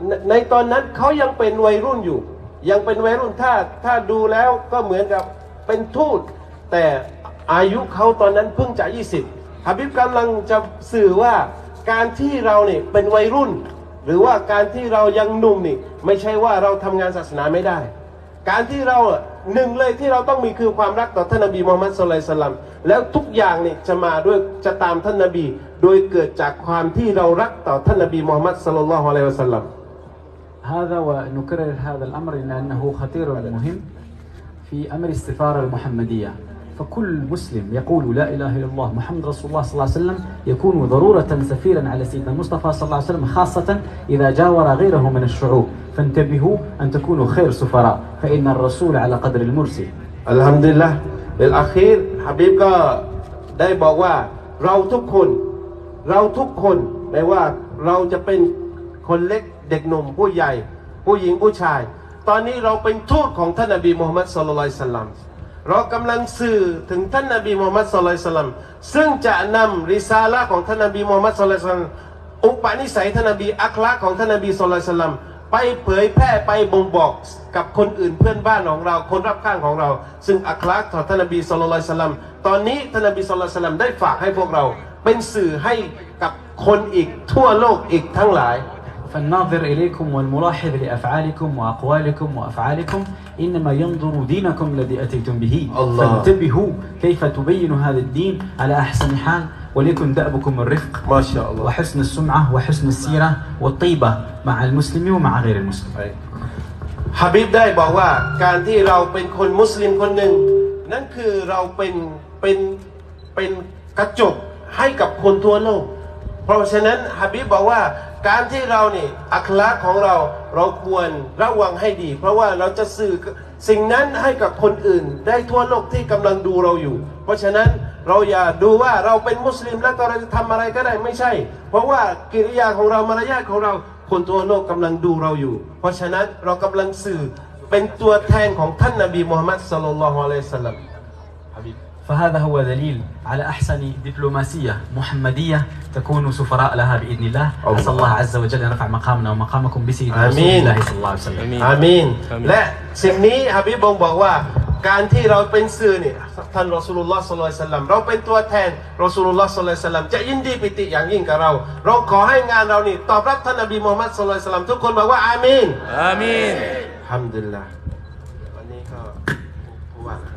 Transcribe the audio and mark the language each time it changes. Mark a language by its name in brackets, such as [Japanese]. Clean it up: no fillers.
[Thai] ในตอนนั้นเขายังเป็นวัยรุ่นอยู่ยังเป็นวัยรุ่นถ้าดูแล้วก็เหมือนกับเป็นทูตแต่อายุเขาตอนนั้นเพิ่งจะ20ฮะบิบกำลังจะสื่อว่าการที่เราเนี่ยเป็นวัยรุ่นหรือว่าการที่เรายังหนุ่มนี่ไม่ใช่ว่าเราทำงานศาสนาไม่ได้ การที่เราหนึ่งเลยที่เราต้องมีคือความรักต่อท่านนบีมูฮัมมัดศ็อลลัลลอฮุอะลัยฮิวะซัลลัมแล้วทุกอย่างนี่จะมาด้วยจะตามท่านนบีโดยเกิดจากความที่เรารักต่อท่านนบีมูฮัมมัดศ็อลลัลลอฮุอะลัยฮิวะซัลลัม [Arabic] هذا ونكرر هذا الأمر لأنه خطير ومهم في أمر السفارة المحمدية فكل مسلم يقول لا إله إلا الله محمد رسول الله صلى الله عليه وسلم يكون ضرورة سفيرا على سيدنا المصطفى صلى الله عليه وسلم خاصة إذا جاور غيره من الشعوب فانتبهوا أن تكونوا خير سفراء فإن الرسول على قدر المرسل الحمد لله بالأخير [Thai] ฮะบีบก็ได้บอกว่าเราทุกคนไม่ว่าเราจะเป็นคนเล็กเด็กหนุ่มผู้ใหญ่ผู้หญิงผู้ชายตอนนี้เราเป็นทูตของท่านนบีมูฮัมมัดศ็อลลัลลอฮุอะลัยฮิวะซัลลัม เรากำลังสื่อถึงท่านนบีมูฮัมมัดศ็อลลัลลอฮุอะลัยฮิวะซัลลัมซึ่งจะนำริซาละห์ของท่านนบีมูฮัมมัดศ็อลลัลลอฮุอะลัยฮิวะซัลลัมอุปนิสัยท่านนบีอัคลากของท่านนบีศ็อลลัลลอฮุอะลัยฮิวะซัลลัมไปเผยแพร่ไปบ่งบอกกับคนอื่นเพื่อนบ้านของเราคนรอบข้างของเราซึ่งอัคลากของท่านนบีศ็อลลัลลอฮุอะลัยฮิวะซัลลัมตอนนี้ท่านนบีศ็อลลัลลอฮุอะลัยฮิวะซัลลัมได้ฝากให้พวกเราเป็นสื่อให้กับคนอีกทั่วโลกอีกทั้งหลาย [Arabic] فالناظر إليكم والملاحظ لأفعالكم وأقوالكم وأفعالكم إنما ينظر دينكم الذي أتيتم به فانتبهوا كيف تبينوا هذا الدين على أحسن حال وليكن دأبكم الرفق ما شاء الله وحسن السمعة وحسن السيرة والطيبة مع المسلم ومع غير المسلم [Thai] ฮะบีบได้บอกว่าการที่เราเป็นคนมุสลิมคนหนึ่งนั่นคือเราเป็นกระจกให้กับคนทั่วโลกเพราะฉะนั้นฮะบีบบอกว่าการที่เรานี่อัคลากของเรา ควรระวังให้ดีเพราะว่าเราจะสื่อสิ่งนั้นให้กับคนอื่นได้ทั่วโลกที่กำลังดูเราอยู่เพราะฉะนั้นเราอย่าดูว่าเราเป็นมุสลิมแล้วเราจะทำอะไรก็ได้ไม่ใช่เพราะว่ากิริยาของเรามารยาทของเราคนทั่วโลกกำลังดูเราอยู่เพราะฉะนั้นเรากำลังสื่อเป็นตัวแทนของท่านนบีมูฮัมมัดศ็อลลัลลอฮุอะลัยฮิวะซัลลัม [Arabic] فهذا هو دليل على أحسن دبلوماسية محمدية تكون سفراء لها بإذن الله أسأل الله عز وجل أن يرفع مقامنا ومقامكم بسيدنا رسول الله صلى الله عليه وسلم [Thai] อามีนและสิ่งนี้ฮะบีบบอกว่าการที่เราเป็นสื่อนี่ท่านรอซูลุลลอฮ์ศ็อลลัลลอฮุอะลัยฮิวะซัลลัมเราเป็นตัวแทนรอซูลุลลอฮ์ศ็อลลัลลอฮุอะลัยฮิวะซัลลัมจะยินดีปิติอย่างยิ่งกับเราขอให้งานเรานี่ตอบรับท่านนบีมูฮัมมัดศ็อลลัลลอฮุอะลัยฮิวะซัลลัมทุกคนบอกว่าอามีน อามีน อัลฮัมดุลิลลาห์วันนี้ก็ผู้ว่า